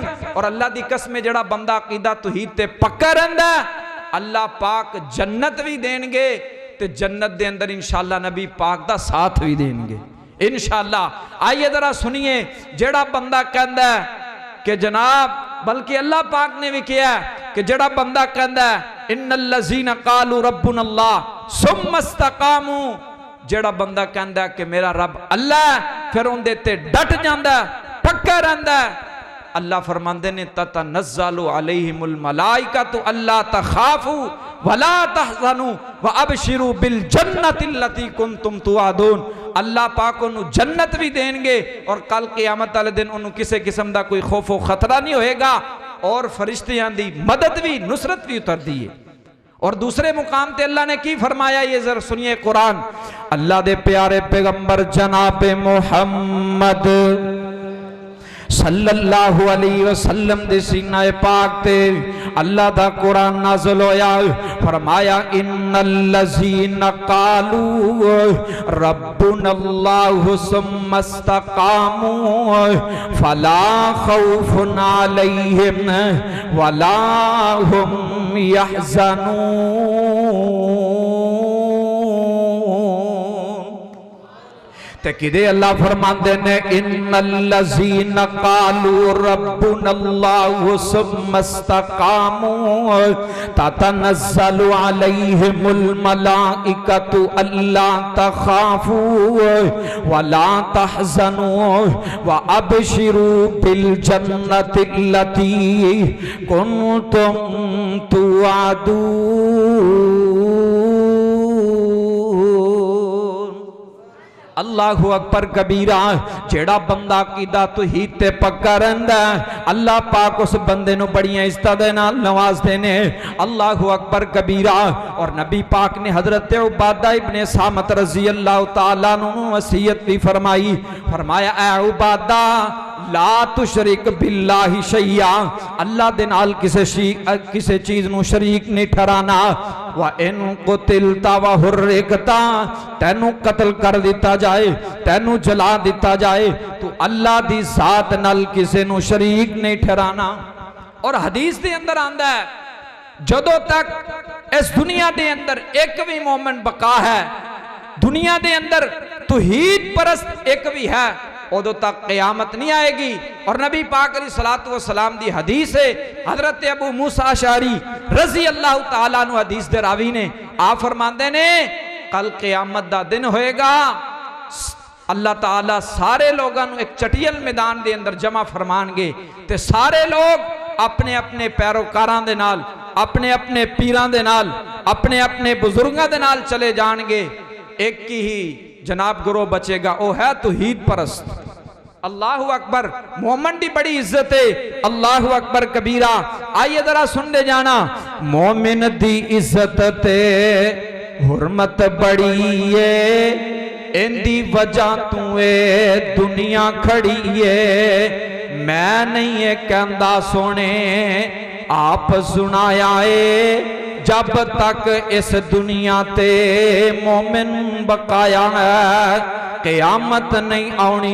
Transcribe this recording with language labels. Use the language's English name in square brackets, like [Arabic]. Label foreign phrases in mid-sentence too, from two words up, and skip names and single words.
[Punjabi] اور اللہ دی قسم جیہڑا بندہ عقیدہ توحید تے پکا رہندا اللہ پاک جنت بھی دینگے تے جنت دے اندر ان شاء اللہ نبی پاک دا ساتھ بھی دینگے ان شاء اللہ. آئیے ذرا سنیے، جیہڑا بندہ کہندا کہ جناب، بلکہ اللہ پاک نے بھی کیا کہ جیہڑا بندہ کہندا [Arabic] إن الذين قالوا ربنا الله ثم استقاموا, [Punjabi] جیہڑا بندہ کہندا کہ میرا رب اللہ، فیر اوندے تے ڈٹ جاندا، پکا رہندا. اللہ فرماندے نے [Arabic] تتنزل عليهم الملائكة ألا تخافوا ولا تحزنوا وأبشروا بالجنة التي كنتم توعدون. [Urdu] اللہ پاک انہیں جنت بھی دیں گے اور کل قیامت والے دن انہیں کسی قسم کا کوئی خوف و خطرہ نہیں ہوئے گا. [Punjabi] اور فرشتیاں دی مدد بھی نصرت بھی اتر دی ہے. اور دوسرے مقام تے اللہ نے کی فرمایا، یہ ذرا سنیے قرآن. اللہ دے پیارے پیغمبر جناب محمد [Arabic] صلى الله عليه وسلم [Punjabi] دے سینے پاک تے اللہ دا قرآن نازل ہویا. [Arabic] فرمایا إن الذين قالوا ربنا الله ثم استقاموا فلا خوف عليهم ولا هم يحزنون. [Punjabi] تے کدے اللہ فرماندے نے إن [Arabic] الذين قالوا ربنا الله ثم استقاموا تتنزل عليهم الملائكة ألا تخافوا ولا تحزنوا وأبشروا بالجنة التي كنتم توعدون. الله أكبر كبيرا. [Punjabi] جیہڑا بندہ عقیدہ توحید تے پکا رہندا اللہ پاک اس بندے نوں بڑیاں عزتاں دے نال نوازدے نے. [Arabic] الله أكبر كبيرا. [Urdu] اور نبی پاک نے حضرت عبادہ ابن صامت [Arabic] رضي الله تعالى عنه [Urdu] وصیت بھی فرمائی. [Punjabi] فرمایا اے عبادہ [Arabic] لا تشرك بالله شيئا, [Punjabi] اللہ دے نال کسے چیز نوں شریک نہیں ٹھہرانا. [Arabic] وإن قتلت وحرقت, [Punjabi] تینوں قتل کر دتا جائے، تینوں جلا دتا جائے، تو اللہ دی ذات نال کسے نوں شریک نہیں ٹھہرانا. اور حدیث دے اندر آندا ہے جدوں تک اس دنیا دے اندر اک بھی مومن بقا ہے، دنیا دے اندر توحید پرست اک بھی ہے، اودوں تک قیامت نہیں آئے گی. اور نبی پاک [Arabic] عليه الصلاة والسلام [Punjabi] دی حدیث ہے، حضرت ابو موسیٰ اشعری [Arabic] رضي الله تعالى عنه [Punjabi] حدیث دے راوی نے آپ فرماندے نے کل قیامت دا دن ہوئے گا، اللہ تعالیٰ سارے لوگوں کو اک چٹیل میدان دے اندر جمع فرمانگے تے سارے لوگ اپنے اپنے پیروکاراں دے نال، اپنے اپنے پیراں دے نال، اپنے اپنے بزرگاں دے نال چلے جائیں گے. [Urdu] ایک ہی جناب گروہ بچے گا، وہ ہے توحید پرست. [Arabic] الله أكبر. [Urdu] مومن کی بڑی عزت ہے. [Arabic] الله أكبر كبيرا. [Punjabi] آئیے ذرا سن لے جانا، مومن دی عزت تے حرمت بڑی ہے، ایندی وجہ توں اے دنیا کھڑی ہے. میں نہیں یہ کہندا سوہنے، آپ سنایا ہے، جب تک اس دنیا تے مومن بقایا ہے قیامت نہیں آونی.